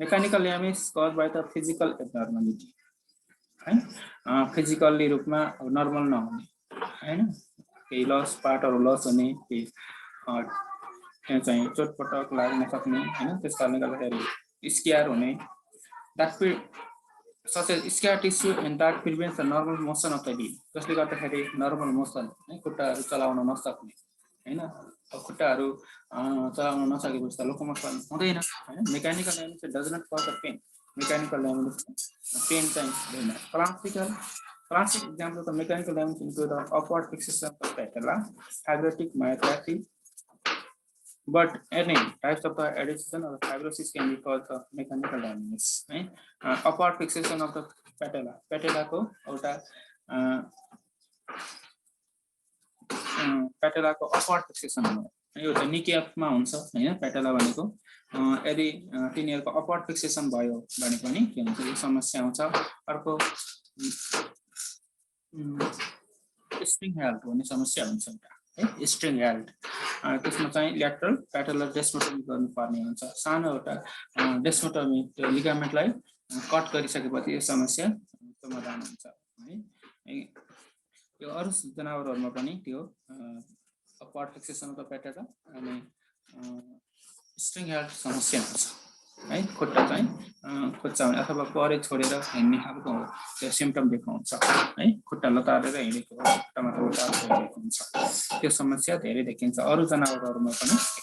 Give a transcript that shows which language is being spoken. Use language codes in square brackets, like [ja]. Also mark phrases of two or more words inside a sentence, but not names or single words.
[en] mechanical damage caused by the physical abnormality [ne] है फिजिकल्ली रूपमा नर्मल नहुने हैन केही लस पार्टहरु लस हुने केही त्यहाँ चाहिँ चोटपटक लाग्न सक्ने हैन त्यस कारणले गर्दाखेरि स्क्यार हुने [en] that such as scar tissue and that prevents the normal motion of the limb [ne] जसले गर्दाखेरि नर्मल मोसन है खुट्टाहरु चलाउन नसक्ने हैन खुट्टाहरु चलाउन नसकेपछि त लोकोमोसन हुँदैन हैन [en] mechanical damage does not cause the pain mechanical damage पेन [ne] चाहिँ हुँदैन [en] classic example of the mechanical damage include the upward fixation of the patella fibrotic myopathy but any types of the adhesion or fibrosis can be called the mechanical damage right upward fixation of the patella [ne] को एउटा patella ko [en] upward fixation [ne] हो यो त निकेपमा हुन्छ हैन patella भनेको यदि तिनीहरुको [en] upward fixation [ne] भयो भने पनि के हुन्छ यो समस्या आउँछ अर्को [en] string health [ne] भन्ने समस्या हुन्छ है [en] string health [ne] त्यसमा चाहिँ [en] lateral patellar desmotomy [ne] गर्नुपर्ने हुन्छ सानो एउटा डेस्मोटोमी त्यो लिगामेन्टलाई कट गरिसकेपछि यो समस्या समाधान हुन्छ है यो अरु जनावरहरुमा पनि त्यो [en] upward fixation of the patella [ne] अनि [en] string health [ne] समस्या हुन्छ है खुट्टा चाहिँ खुच्चाउने अथवा परे छोडेर हिँड्ने खालको त्यो सिम्पटम देखाउँछ है खुट्टा लतारेर हिँडेको खुट्टामा लतारेर हिँडेको हुन्छ त्यो समस्या धेरै देखिन्छ अरु जनावरहरुमा पनि